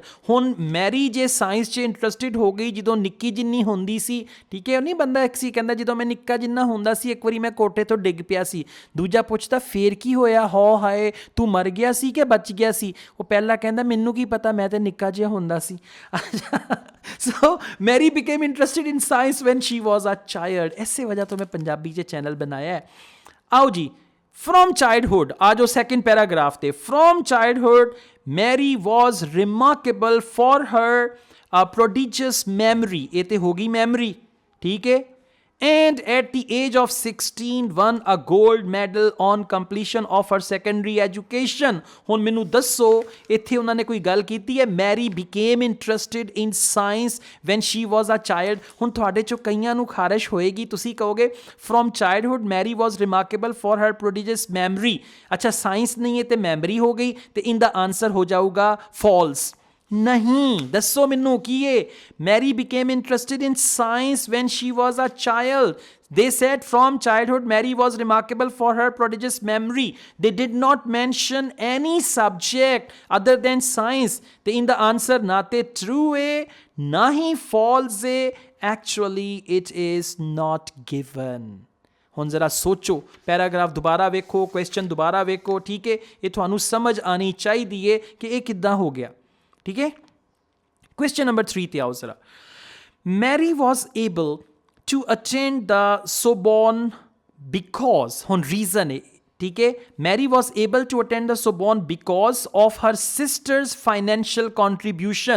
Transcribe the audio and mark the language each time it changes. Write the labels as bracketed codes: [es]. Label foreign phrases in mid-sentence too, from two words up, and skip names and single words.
[pa] ਹੁਣ ਮੈਰੀ ਜੇ ਸਾਇੰਸ 'ਚ ਇੰਟਰਸਟਿਡ ਹੋ ਗਈ ਜਦੋਂ ਨਿੱਕੀ ਜਿੰਨੀ ਹੁੰਦੀ ਸੀ। ਠੀਕ ਹੈ, ਉਹ ਨਹੀਂ ਬੰਦਾ ਇੱਕ ਸੀ ਕਹਿੰਦਾ ਜਦੋਂ ਮੈਂ ਨਿੱਕਾ ਜਿੰਨਾ ਹੁੰਦਾ ਸੀ, ਇੱਕ ਵਾਰੀ ਮੈਂ ਕੋਠੇ ਤੋਂ ਡਿੱਗ ਪਿਆ ਸੀ। ਦੂਜਾ ਪੁੱਛਦਾ ਫੇਰ ਕੀ ਹੋਇਆ? ਹਾਏ ਤੂੰ ਮਰ ਗਿਆ ਸੀ ਕਿ ਬਚ ਗਿਆ ਸੀ? ਉਹ ਪਹਿਲਾਂ ਕਹਿੰਦਾ ਮੈਨੂੰ ਕੀ ਪਤਾ, ਮੈਂ ਤਾਂ ਨਿੱਕਾ ਜਿਹਾ ਹੁੰਦਾ ਸੀ। [en] ਸੋ ਮੈਰੀ became interested in science when she was a child। [pa] ਇਸੇ ਵਜ੍ਹਾ ਤੋਂ ਮੈਂ ਪੰਜਾਬੀ 'ਚ ਚੈਨਲ ਬਣਾਇਆ ਹੈ। ਆਓ ਜੀ, [en] from childhood [pa] ਆ ਜਾਓ [en] second paragraph [pa] ਤੇ। [en] from childhood Mary was remarkable for her prodigious memory। [pa] ਇਹ ਤੇ ਹੋ ਗਈ ਮੈਮਰੀ। ਠੀਕ ਹੈ, [en] and at the age of 16 won a gold medal on completion of her secondary education. [pa] ਹੁਣ ਮੈਨੂੰ ਦੱਸੋ ਇੱਥੇ ਉਹਨਾਂ ਨੇ ਕੋਈ ਗੱਲ ਕੀਤੀ ਹੈ ਮੈਰੀ [en] became interested in science when she was a child. [pa] ਹੁਣ ਤੁਹਾਡੇ ਚੋਂ ਕਈਆਂ ਨੂੰ ਖਾਰਿਸ਼ ਹੋਏਗੀ, ਤੁਸੀਂ ਕਹੋਗੇ [en] from childhood Mary was remarkable for her prodigious memory. [pa] ਅੱਛਾ ਸਾਇੰਸ ਨਹੀਂ ਹੈ ਤੇ ਮੈਮਰੀ ਹੋ ਗਈ ਤੇ [en] in the answer [pa] ਹੋ ਜਾਊਗਾ false. ਨਹੀਂ, ਦੱਸੋ ਮੈਨੂੰ ਕੀ ਹੈ [en] मैरी became interested in science when she was a child. They said from childhood Mary was remarkable for her prodigious memory. They did not mention any subject other than science. They in the answer [pa] ਨਾ ਤੇ [en] true [pa] ਹੈ ਨਾ ਹੀ [en] false है. Actually it is not given. [pa] ਹੁਣ ਜ਼ਰਾ ਸੋਚੋ, ਪੈਰਾਗ੍ਰਾਫ ਦੁਬਾਰਾ ਵੇਖੋ, ਕੁਐਸਚਨ ਦੁਬਾਰਾ ਵੇਖੋ, ਠੀਕ ਹੈ, ਇਹ ਤੁਹਾਨੂੰ ਸਮਝ ਆਣੀ ਚਾਹੀਦੀ ਹੈ ਕਿ ਇਹ ਕਿੱਦਾਂ ਹੋ ਗਿਆ, ਠੀਕ ਹੈ। ਕੁਐਸਚਨ ਨੰਬਰ 3 ਤੇ ਆਓ ਜ਼ਰਾ। [en] Mary was able to attend the Sorbonne because, [pa] ਹੁਣ ਰੀਜ਼ਨ ਹੈ, ਠੀਕ ਹੈ, [en] Mary was able to attend the Sorbonne because of her sister's financial contribution.